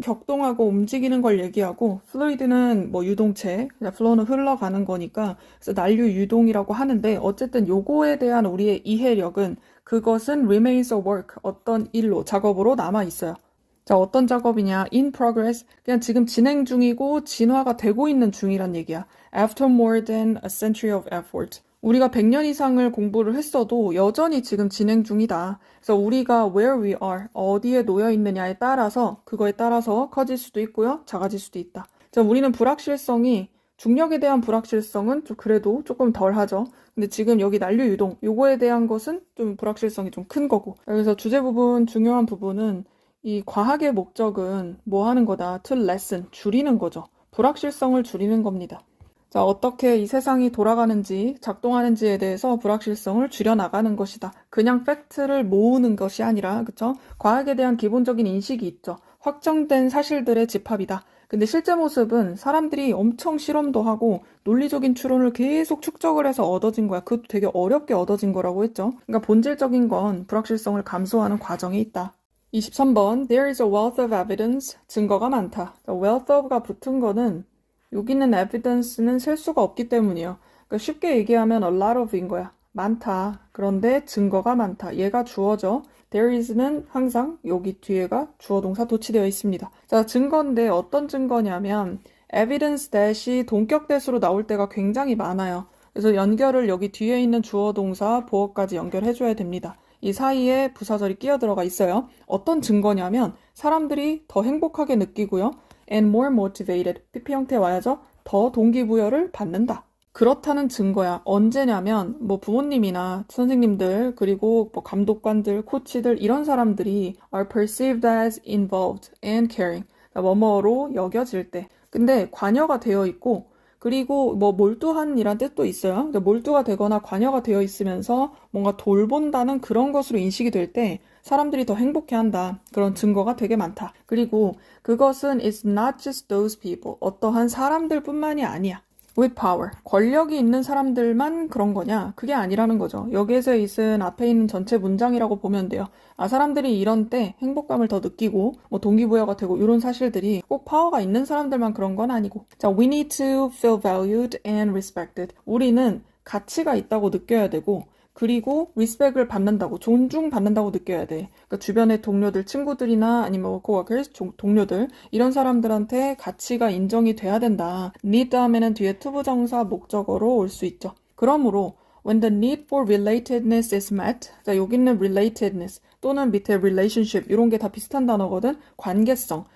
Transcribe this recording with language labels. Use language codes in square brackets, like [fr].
[ko] 격동하고 움직이는 걸 얘기하고 fluid는 뭐 유동체, flow는 흘러가는 거니까 그래서 난류 유동이라고 하는데 어쨌든 요거에 대한 우리의 이해력은 그것은 [en] remains a work, [ko] 어떤 일로, 작업으로 남아 있어요. 자, 어떤 작업이냐? [en] in progress, [ko] 그냥 지금 진행 중이고 진화가 되고 있는 중이란 얘기야. [en] After more than a century of effort. [ko] 우리가 100년 이상을 공부를 했어도 여전히 지금 진행 중이다. 그래서 우리가 [en] where we are, [ko] 어디에 놓여 있느냐에 따라서 그거에 따라서 커질 수도 있고요. 작아질 수도 있다. 자, 우리는 불확실성이 중력에 대한 불확실성은 좀 그래도 조금 덜 하죠. 근데 지금 여기 난류 유동, 요거에 대한 것은 좀 불확실성이 좀 큰 거고. 그래서 주제 부분, 중요한 부분은 이 과학의 목적은 뭐 하는 거다? [en] to lessen, [ko] 줄이는 거죠. 불확실성을 줄이는 겁니다. 자, 어떻게 이 세상이 돌아가는지, 작동하는지에 대해서 불확실성을 줄여나가는 것이다. 그냥 팩트를 모으는 것이 아니라, 그쵸? 과학에 대한 기본적인 인식이 있죠. 확정된 사실들의 집합이다. 근데 실제 모습은 사람들이 엄청 실험도 하고 논리적인 추론을 계속 축적을 해서 얻어진 거야. 그것도 되게 어렵게 얻어진 거라고 했죠. 그러니까 본질적인 건 불확실성을 감소하는 과정에 있다. [en] 23번, there is a wealth of evidence, [ko] 증거가 많다. wealth of가 붙은 거는 여기는 evidence는 셀 수가 없기 때문이에요. 그러니까 쉽게 얘기하면 [en] a lot of [ko] 인 거야. 많다. 그런데 증거가 많다. 얘가 주어죠. there is는 항상 여기 뒤에가 주어 동사 도치되어 있습니다. 자, 증거인데 어떤 증거냐면 evidence 대시 동격 대수로 나올 때가 굉장히 많아요. 그래서 연결을 여기 뒤에 있는 주어 동사 보어까지 연결해줘야 됩니다. 이 사이에 부사절이 끼어 들어가 있어요. 어떤 증거냐면 사람들이 더 행복하게 느끼고요. [en] and more motivated, [ko] PP 형태 와야죠. 더 동기부여를 받는다. 그렇다는 증거야. 언제냐면 뭐 부모님이나 선생님들 그리고 뭐 감독관들, 코치들 이런 사람들이 [en] are perceived as involved and caring. [ko] 뭐뭐로 여겨질 때. 근데 관여가 되어 있고 그리고 뭐 몰두한이란 뜻도 있어요. 몰두가 되거나 관여가 되어 있으면서 뭔가 돌본다는 그런 것으로 인식이 될 때 사람들이 더 행복해한다. 그런 증거가 되게 많다. 그리고 그것은 [en] it's not just those people. [ko] 어떠한 사람들뿐만이 아니야. [en] with power. [ko] 권력이 있는 사람들만 그런 거냐? 그게 아니라는 거죠. 여기에서 있은 앞에 있는 전체 문장이라고 보면 돼요. 사람들이 이런 때 행복감을 더 느끼고 뭐 동기부여가 되고 이런 사실들이 꼭 파워가 있는 사람들만 그런 건 아니고. [en] 자, we need to feel valued and respected. [ko] 우리는 가치가 있다고 느껴야 되고 그리고 리스펙을 받는다고, 존중받는다고 느껴야 돼. 그러니까 주변의 동료들, 친구들이나 아니면 coworkers, 동료들 이런 사람들한테 가치가 인정이 돼야 된다. need 다음에는 뒤에 투부정사 목적어로 올 수 있죠. 그러므로 [en] when the need for relatedness is met, [ko] 자, 여기는 relatedness 또는 밑에 relationship 이런 게 다 비슷한 단어거든. 관계성.